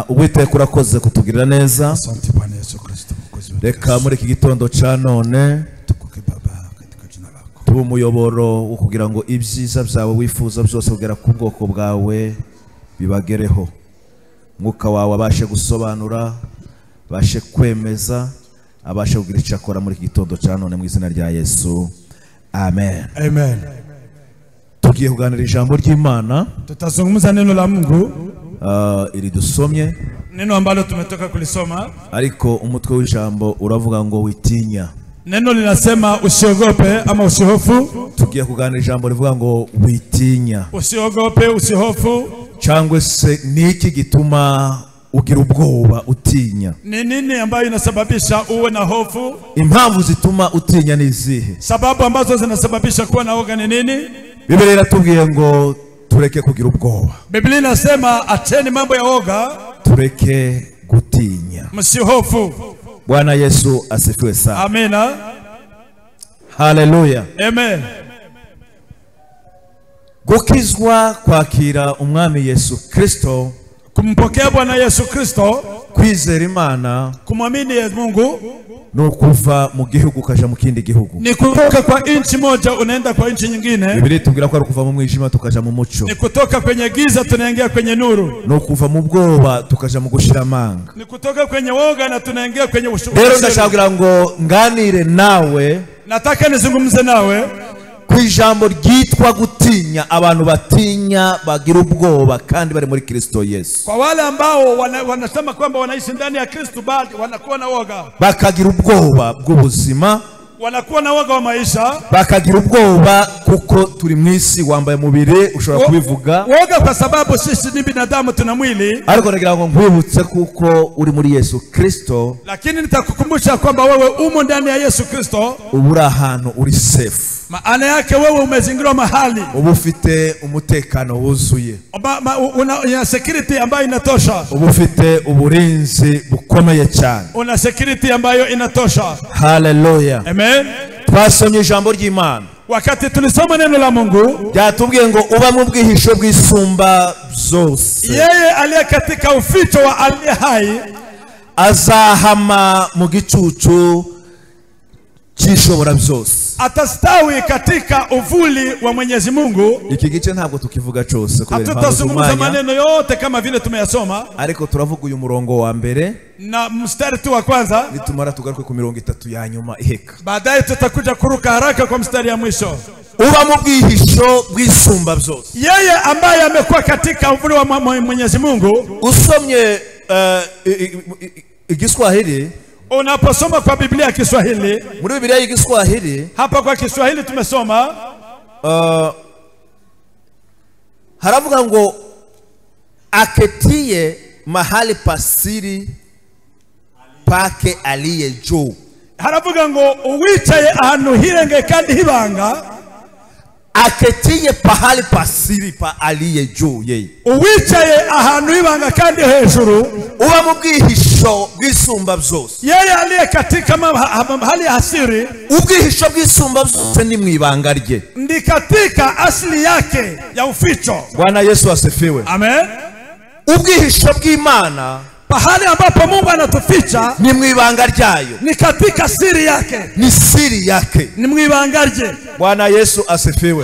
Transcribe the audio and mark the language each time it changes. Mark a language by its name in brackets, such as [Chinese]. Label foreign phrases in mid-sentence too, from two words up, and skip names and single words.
[Kinyarwanda] Uwiteka urakoze kutugirira neza. Reka muri iki gitondo ca none tuba umuyoboro wo kugira ngo ibyiza byawe wifuza byose kugera ku bwoko bwawe bibagereho. Mwuka wawe abashe gusobanura, abashe kwemeza, abashe kugira icyo akora muri iki gitondo ca none mu izina rya Yesu. Amen. Amen. Tugiye kuganira ijambo ry'Imana. [Swahili] Tutazungumza neno la Mungu ili dusomye, neno ambalo tumetoka kulisoma, [Kinyarwanda] ariko umutwe w'ijambo uravuga ngo witinya. [Swahili] Neno linasema usiogope ama usihofu. [Kinyarwanda] Tugiye kuganira ijambo rivuga ngo witinya. [Swahili] Usiogope, usihofu. [Kinyarwanda] Cyangwa se niki gituma ugira ubwoba utinya? [Swahili] Ni nini ambayo inasababisha uwe na hofu? [Kinyarwanda] Impamvu zituma utinya ni izihe? [Swahili] Sababu ambazo zinasababisha kuwa na woga ni nini? [Kinyarwanda] Biblia iratubwiye ngo tureke kugira ubwoba. [Swahili] Biblia inasema acheni mambo ya woga, [Kinyarwanda] tureke gutinya. [Swahili] Msihofu. Bwana Yesu asifiwe sana. Amina. Haleluya. Amen. [Kinyarwanda] Gukizwa kwakira umwami Yesu Kristo, [Swahili] kumpokea Bwana Yesu Kristo, [Kinyarwanda] kwizera Imana, [Swahili] kumwamini Mungu, [Kinyarwanda] no kuva mu gihugu kaja mu kindi gihugu. [Swahili] Ni kutoka kwa inchi moja unaenda kwa inchi nyingine. [Kinyarwanda] Biblia tubwira ko ari kuva mu mwijima tukaja mu mucyo. [Swahili] Ni kutoka kwenye giza tunaingia kwenye nuru. [Kinyarwanda] No kuva mu bwoba tukaja mu gushira amanga. [Swahili] Ni kutoka kwenye woga na tunaingia kwenye ushuru. [Kinyarwanda] Rero ndashaka ngo nganire nawe, [Swahili] nataka nizungumze nawe [Kinyarwanda] kwijambo ryitwa gutinya. Abantu batinya bagira ubwoba kandi bari muri Kristo Yesu. [Swahili] Kwa wale ambao wanasema kwamba wanaishi ndani ya Kristo bali wanakuwa na woga, [Kinyarwanda] bakagira ubwoba bw'ubuzima, [Swahili] wanakuwa na woga wa maisha, [Kinyarwanda] bakagira ubwoba kuko turi mwisi wambaye mubiri ushobora kubivuga [Swahili] woga kwa sababu sisi ni binadamu tuna mwili, [Kinyarwanda] ariko nagira ngo nkwibutse kuko uri muri Yesu Kristo, [Swahili] lakini nitakukumbusha kwamba wewe umo ndani ya Yesu Kristo. [Kinyarwanda] ubura ahantu uri safe, [Swahili] maana yake wewe umezingirwa mahali, [Kinyarwanda] ubufite umutekano wuzuye, [Swahili] una security ambayo inatosha, [Kinyarwanda] ubufite uburinzi bukomeye cyane, [Swahili] una security ambayo inatosha. Haleluya, Amen. [Kinyarwanda] Twasomye ijambo ry'Imana, [Swahili] wakati tulisoma neno la Mungu, [Kinyarwanda] byatubwiye ngo uba mu bwihisho bw'isumba byose, [Swahili] yeye aliye katika uficho wa aliye hai [Kinyarwanda] azahama mu gicucu cy'ishobora byose, [Swahili] atastawi katika uvuli wa Mwenyezi Mungu. [Kinyarwanda] Iki gice ntabwo tukivuga cyose kubera [Swahili] hatutazungumza maneno yote kama vile tumeyasoma, [Kinyarwanda] ariko turavuga uyu murongo wa mbere [Swahili] na mstari tu wa kwanza, [Kinyarwanda] nitumara tugaruke ku mirongo 3 ya nyuma iheka, [Swahili] baadaye tutakuja kuruka haraka kwa mstari ya mwisho. [Kinyarwanda] uba mu bwihisho bw'isumba byose, [Swahili] yeye ambaye amekuwa katika uvuli wa Mwenyezi Mungu. [Kinyarwanda] Usomye Igiswahili, [Swahili] unaposoma kwa Biblia ya Kiswahili, [Kinyarwanda] muri Biblia ya Kiswahili, [Swahili] hapa kwa Kiswahili tumesoma [Kinyarwanda] haravuga ngo [Swahili] aketie mahali pasiri pake aliye juu, [Kinyarwanda] haravuga ngo uwicaye ahantu hirenge kandi hibanga, [Swahili] aketie pahali pasiri pa aliye juu, yeye [Kinyarwanda] uwicaye ahantu hibanga kandi hejuru, uba mu bwihisho bw'isumba byose, [Swahili] yeye aliye katika mahali hasiri, [Kinyarwanda] ubwihisho bw'isumba byose ni mwibanga rye, [Swahili] ndi katika asili yake ya uficho. Bwana Yesu asifiwe. Amen. [Kinyarwanda] Ubwihisho bw'Imana, [Swahili] pahali ambapo Mungu anatuficha, [Kinyarwanda] ni mwibanga ryayo, [Swahili] ni katika siri yake, ni siri yake, [Kinyarwanda] ni mwibanga rye. [Swahili] Bwana Yesu asifiwe.